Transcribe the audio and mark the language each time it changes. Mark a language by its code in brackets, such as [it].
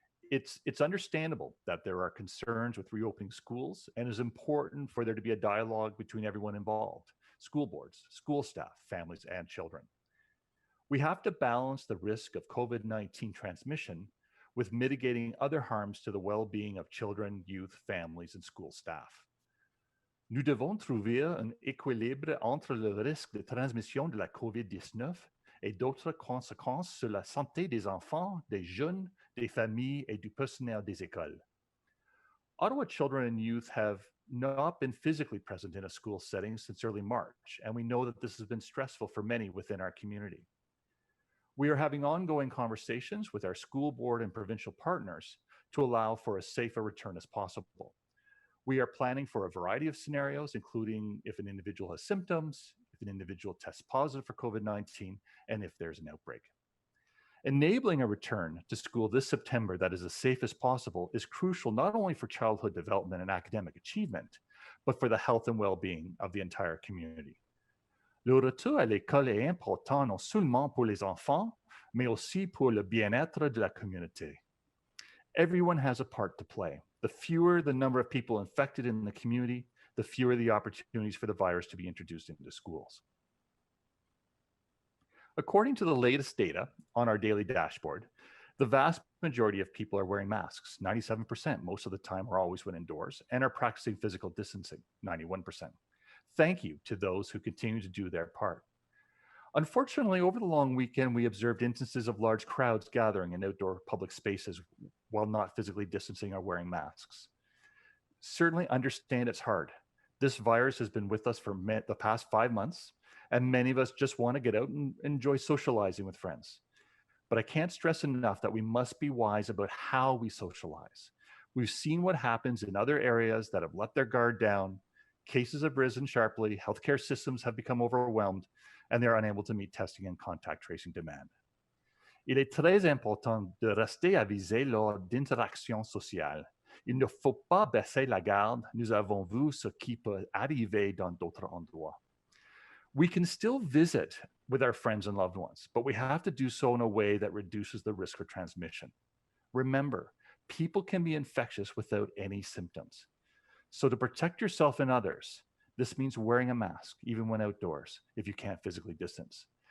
[en] It's understandable that there are concerns with reopening schools, and it's important for there to be a dialogue between everyone involved: school boards, school staff, families, and children. We have to balance the risk of COVID-19 transmission with mitigating other harms to the well-being of children, youth, families, and school staff. [fr] Nous devons trouver un équilibre entre le risque de transmission de la COVID-19 et d'autres conséquences sur la santé des enfants, des jeunes, des familles, et du personnel des écoles. [en] Ottawa children and youth have not been physically present in a school setting since early March, and we know that this has been stressful for many within our community. We are having ongoing conversations with our school board and provincial partners to allow for as safe a return as possible. We are planning for a variety of scenarios, including if an individual has symptoms, if an individual tests positive for COVID-19, and if there's an outbreak. Enabling a return to school this September that is as safe as possible is crucial not only for childhood development and academic achievement, but for the health and well-being of the entire community. [fr] Le retour à l'école est important non seulement pour les enfants, mais aussi pour le bien-être de la communauté. [en] Everyone has a part to play. The fewer the number of people infected in the community, the fewer the opportunities for the virus to be introduced into schools. According to the latest data on our daily dashboard, the vast majority of people are wearing masks, 97% most of the time or always when indoors, and are practicing physical distancing, 91%. Thank you to those who continue to do their part. Unfortunately, over the long weekend, we observed instances of large crowds gathering in outdoor public spaces while not physically distancing or wearing masks. Certainly understand it's hard. This virus has been with us for the past 5 months, and many of us just want to get out and enjoy socializing with friends. But I can't stress enough that we must be wise about how we socialize. We've seen what happens in other areas that have let their guard down. Cases have risen sharply, healthcare systems have become overwhelmed, and they're unable to meet testing and contact tracing demand. [fr] Il est très important de rester avisé lors d'interactions sociales. Il ne faut pas baisser la garde. Nous avons vu ce qui peut arriver dans d'autres endroits. [en] We can still visit with our friends and loved ones, but we have to do so in a way that reduces the risk for transmission. Remember, people can be infectious without any symptoms. So to protect yourself and others, this means wearing a mask, even when outdoors, if you can't physically distance.